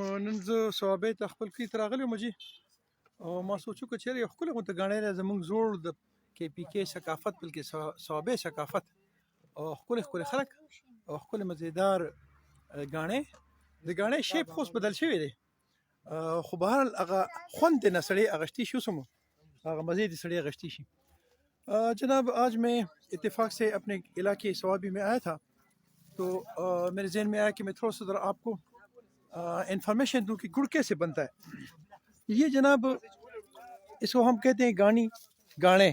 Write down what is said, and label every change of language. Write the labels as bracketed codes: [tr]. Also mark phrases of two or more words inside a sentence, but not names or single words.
[ps] نن زه صوابۍ ته خپل کلي ته راغلی وم جي، او ما سوچو که چېرې یو ښکلی غونته ګاڼی دی زموږ زوړ د KPK ثقافت بلکې صوابۍ ثقافت او ښکلي ښکلي خلک او ښکلی مزېدار ګاڼی. د ګاڼۍ شیپ خو اوس بدل شوی دی، خو بهرحال هغه خوند دی نه سړی اغشتی شي، اوس هم هغه مزے دی سړی اغشتی شي. [ur] جناب آج میں اتفاق سے اپنے علاقے صوابی میں آیا تھا، تو میرے ذہن میں آیا کہ میں تھوڑا سا ذرا آپ کو انفارمیشن دوں کہ گڑ کیسے بنتا ہے. یہ جناب اس کو ہم کہتے ہیں گاڑے.